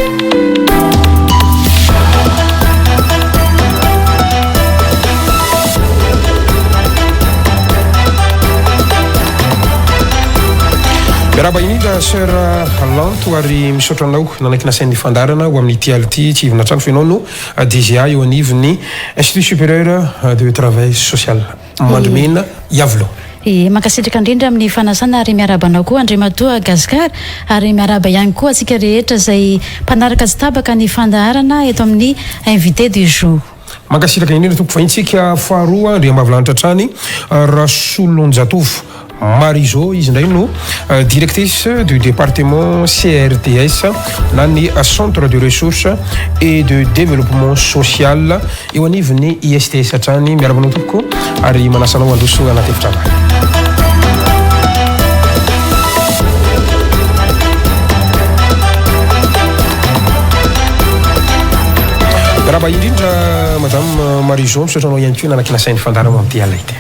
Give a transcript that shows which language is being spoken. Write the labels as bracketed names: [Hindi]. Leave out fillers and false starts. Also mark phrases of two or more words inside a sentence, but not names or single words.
[Malagasy] Miaraba indrindra Sœur Lanto ary misaotra anao nanaiky nasain'ny fandarana ho amin'ny ity alina ity tsy ivona trano fenao no DGA eo anivony Institut supérieur de travail social Mandrimena Yavlo. Makasitraka indrindra amin'ny fanasana ary miaraba anao koa Andriamatoa Gasikara ary miaraba ihany koa atsika rehetra izay mpanaraka tsy tabaka ny fandaharana eto amin'ny [French] invité du jour. [Malagasy] Makasitraka indrindra tompo fahintsika faharoa Andriambavilanitra trany Rasolonjatovo Marizo izy ndray no [French] directrice du département CRDS [Malagasy] na ny [French] centre de ressources et de développement social [Malagasy] eo anivony ISTS trany miarabanao tompoko ary manasanao androso anaty efitrano miaraba indrindra madame Marizo misaotra anao ihany koa nanaky nasain'ny fandarana amin'ity alina ity.